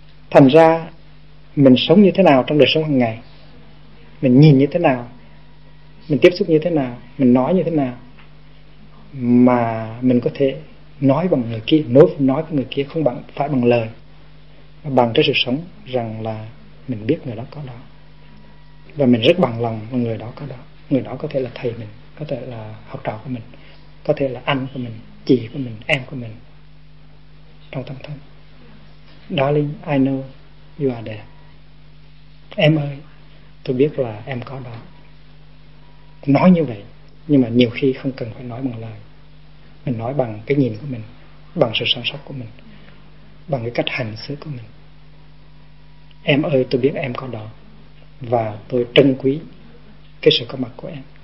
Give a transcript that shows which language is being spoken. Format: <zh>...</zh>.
<vi>Thành ra mình sống như thế nào trong đời sống hàng ngày, mình nhìn như thế nào, mình tiếp xúc như thế nào, mình nói như thế nào, mà mình có thể nói bằng người kia, nói với người kia không phải bằng lời, mà bằng cái sự sống, rằng là mình biết người đó có đó. Và mình rất bằng lòng với người đó có đó. Người đó có thể là thầy mình, có thể là học trò của mình, có thể là anh của mình, chị của mình, em của mình trong tâm thân.</vi> <en>Darling, I know you are there.</en> <vi>Em ơi, tôi biết là em có đó. Nói như vậy, nhưng mà nhiều khi không cần phải nói bằng lời. Mình nói bằng cái nhìn của mình, bằng sự sáng suốt của mình, bằng cái cách hành xử của mình. Em ơi, tôi biết em có đó, và tôi trân quý cái sự có mặt của em.</vi>